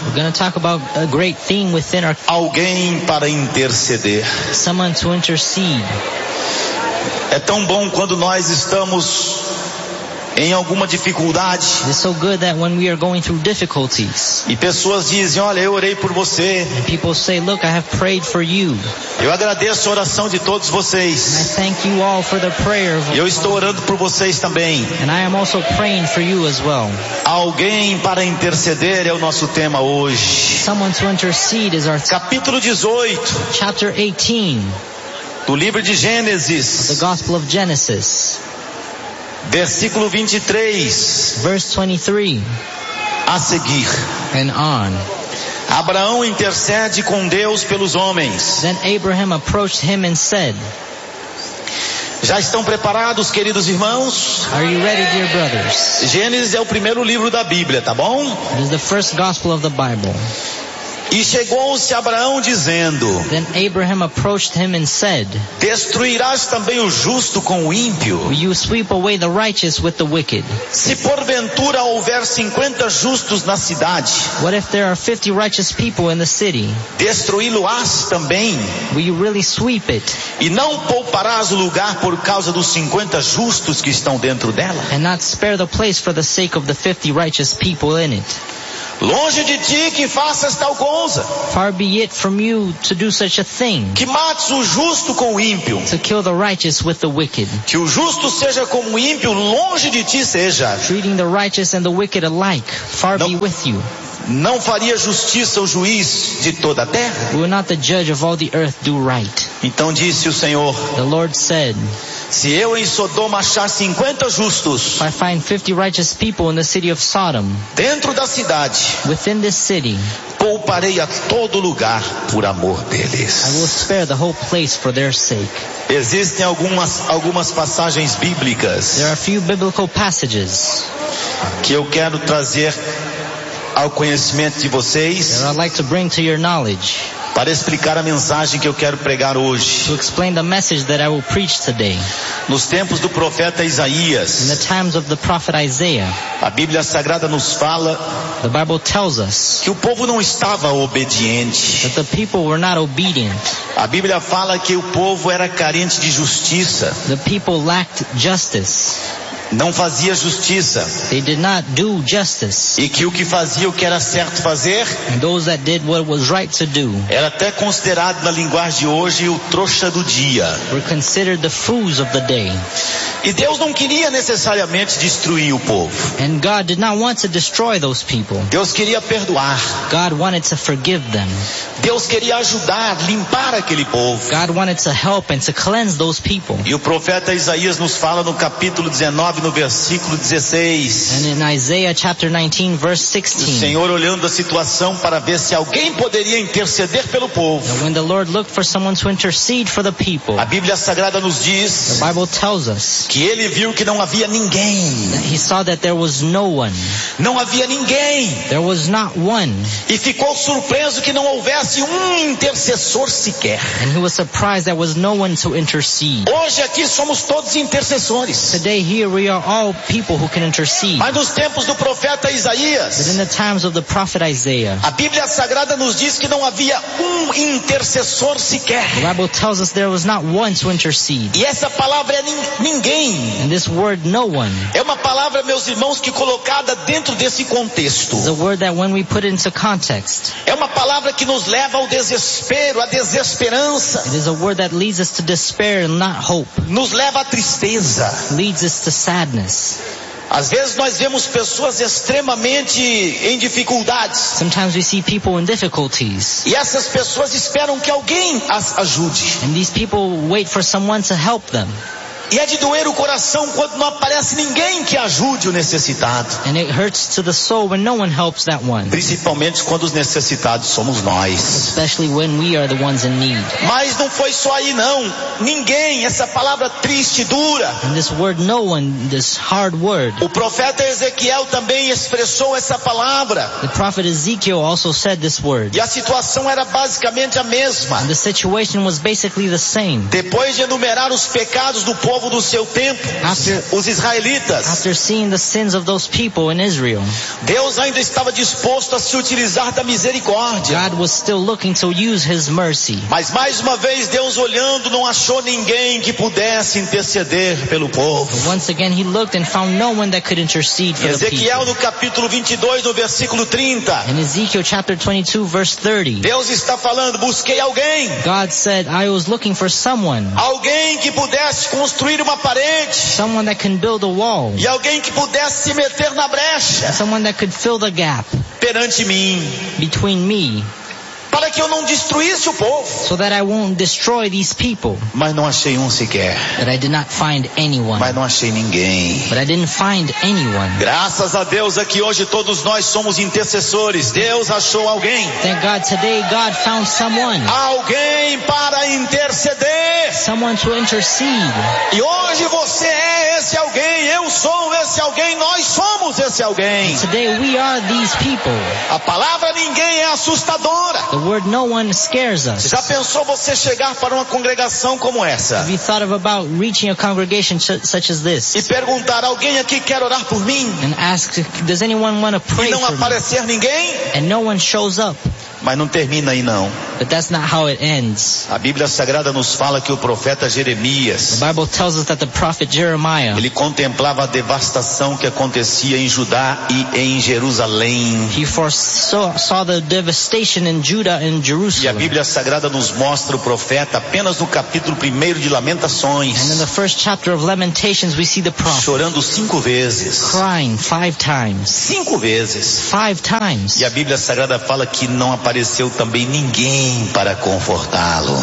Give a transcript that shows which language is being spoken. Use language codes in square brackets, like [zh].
[en] We're going to talk about a great theme within our... [pt] Alguém para interceder. [en] Someone to intercede. [pt] É tão bom quando nós estamos em alguma dificuldade. [en] It's so good that when we are going through difficulties. [pt] E pessoas dizem, olha, eu orei por você. [en] And people say, look, I have prayed for you. [pt] Eu agradeço a oração de todos vocês. [en] And I thank you all for the prayer. [pt] E eu estou orando por vocês também. [en] And I am also praying for you as well. [pt] Alguém para interceder é o nosso tema hoje. [en] Someone to intercede is our theme. [pt] Capítulo 18. [en] Chapter 18. [pt] Do livro de Gênesis. [en] The Gospel of Genesis. [pt] Versículo 23. [en] Verse 23. [pt] A seguir. [en] And on. [pt] Abraão intercede com Deus pelos homens. [en] Then Abraham approached him and said. [pt] Já estão preparados, queridos irmãos? [en] Are you ready, dear brothers? [pt] Gênesis é o primeiro livro da Bíblia, tá bom? [en] It is the first gospel of the Bible. [pt] E chegou-se Abraão dizendo. [en] Then Abraham approached him and said. [pt] Destruirás também o justo com o ímpio? [en] Will you sweep away the righteous with the wicked? [pt] Se porventura houver 50 justos na cidade. [en] What if there are 50 righteous people in the city? [pt] Destruí-lo-ás também? [en] Will you really sweep it? [pt] E não pouparás o lugar por causa dos 50 justos que estão dentro dela? [en] And not spare the place for the sake of the 50 righteous people in it. [pt] Longe de ti que faças tal coisa. [en] Far be it from you to do such a thing. [pt] Que mates o justo com o ímpio. [en] To kill the righteous with the wicked. [pt] Que o justo seja como o ímpio, longe de ti seja. [en] Treating the righteous and the wicked alike, far be with you. [pt] Não faria justiça o juiz de toda a terra? [en] Will not the judge of all the earth do right? [pt] Então disse o Senhor. [en] The Lord said, [pt] se eu em Sodoma achar 50 justos, [en] if I find 50 righteous people in the city of Sodom, [pt] dentro da cidade, [en] within this city, [pt] pouparei a todo lugar por amor deles. [en] I will spare the whole place for their sake. [pt] Existem algumas passagens bíblicas. [en] There are a few biblical passages [pt] que eu quero trazer ao conhecimento de vocês, [en] that I'd like to bring to your knowledge, [pt] para explicar a mensagem que eu quero pregar hoje. [en] To explain the message that I will preach today. [pt] Nos tempos do profeta Isaías, [en] in the times of the prophet Isaiah, [pt] a Bíblia Sagrada nos fala, [en] the Bible tells us, [pt] que o povo não estava obediente. [en] That the people were not obedient. [pt] A Bíblia fala que o povo era carente de justiça. [en] The people lacked justice. [pt] Não fazia justiça. [en] They did not do justice. [pt] E que o que fazia o que era certo fazer, [en] and those that did what was right to do, [pt] era até considerado na linguagem de hoje o trouxa do dia. [en] Were considered the fools of the day. [pt] E Deus não queria necessariamente destruir o povo. [en] And God did not want to destroy those people. [pt] Deus queria perdoar. [en] God wanted to forgive them. [pt] Deus queria ajudar, limpar aquele povo. [en] God wanted to help and to cleanse those people. [pt] E o profeta Isaías nos fala no capítulo 19, no versículo 16. [en] And in Isaiah chapter 19 verse 16. [pt] O Senhor olhando a situação para ver se alguém poderia interceder pelo povo. [en] And when the Lord looked for someone to intercede for the people. [pt] A Bíblia Sagrada nos diz, [en] the Bible tells us, [pt] que ele viu que não havia ninguém. [en] He saw that there was no one. [pt] Não havia ninguém. [en] There was not one. [pt] E ficou surpreso que não houvesse um intercessor sequer. [en] And he was surprised there was no one to intercede. [pt] Hoje aqui somos todos intercessores. [en] Today here we are all people who can intercede. [pt] Mas nos tempos do profeta Isaías, [en] but in the times of the prophet Isaiah, [pt] a Bíblia Sagrada nos diz que não havia um intercessor sequer. [en] The Bible tells us there was not one to intercede. [pt] E essa palavra é ninguém. [en] And this word, no one, [pt] é uma palavra, meus irmãos, que colocada dentro desse contexto, [en] is a word that when we put it into context, [pt] é uma palavra que nos leva ao desespero, à desesperança. [en] It is a word that leads us to despair and not hope. [pt] Nos leva à tristeza. [en] Leads us to sadness. [pt] Às vezes nós vemos pessoas extremamente em dificuldades. [en] Sometimes we see people in difficulties. [pt] E essas pessoas esperam que alguém as ajude. [en] And these people wait for someone to help them. [pt] E é de doer o coração quando não aparece ninguém que ajude o necessitado. [en] And it hurts to the soul when no one helps that one. [pt] Principalmente quando os necessitados somos nós. [en] Especially when we are the ones in need. [pt] Mas não foi só aí não. Ninguém, essa palavra triste, dura. [en] And this word no one, this hard word. [pt] O profeta Ezequiel também expressou essa palavra. [en] The prophet Ezekiel also said this word. [pt] E a situação era basicamente a mesma. [en] And the situation was basically the same. [pt] Depois de enumerar os pecados do povo do seu tempo, os israelitas, [en] after seeing the sins of those people in Israel, [pt] Deus ainda estava disposto a se utilizar da misericórdia. [en] God was still looking to use his mercy. [pt] Mas mais uma vez Deus olhando não achou ninguém que pudesse interceder pelo povo. [en] Once again he looked and found no one that could intercede for the people. [pt] Ezequiel no capítulo 22 no versículo 30. [en] In Ezekiel chapter 22 verse 30. [pt] Deus está falando, busquei alguém. [en] God said, I was looking for someone. [pt] Alguém que pudesse construir uma parede. [en] Someone that can build a wall. [pt] E alguém que pudesse se meter na brecha. [en] Someone that could fill the gap. [pt] Perante mim. [en] Between me. [pt] Para que eu não destruísse o povo. [en] So that I won't destroy these people. [pt] Mas não achei um sequer. [en] But I did not find anyone. [pt] Mas não achei ninguém. [en] But I didn't find anyone. [pt] Graças a Deus aqui hoje todos nós somos intercessores. Deus achou alguém. [en] Thank God today God found someone. [pt] Alguém para interceder. [en] Someone to intercede. [pt] E hoje você é esse alguém. Eu sou esse alguém. Nós somos esse alguém. [en] And today we are these people. [pt] A palavra ninguém é assustadora. [en] The word no one scares us. [pt] Já pensou você chegar para uma congregação como essa? [en] Have you thought of about reaching a congregation such as this? [pt] E perguntar, alguém aqui quer orar por mim? [en] And ask, does anyone want to pray for me? [pt] E não aparecer ninguém? [en] And no one shows up. [pt] Mas não termina aí não. [en] But that's not how it ends. [pt] A Bíblia Sagrada nos fala que o profeta Jeremias, [en] the Bible tells us that the prophet Jeremiah, [pt] ele contemplava a devastação que acontecia em Judá e em Jerusalém. [en] He foresaw the devastation in Judah and Jerusalem. [pt] E a Bíblia Sagrada nos mostra o profeta apenas no capítulo 1 de Lamentações. [en] And in the first chapter of Lamentations we see the prophet [pt] chorando 5 vezes. [en] Crying 5 times. [pt] 5 vezes. [en] 5 times. [pt] E a Bíblia Sagrada fala que não apareceu também ninguém para confortá-lo.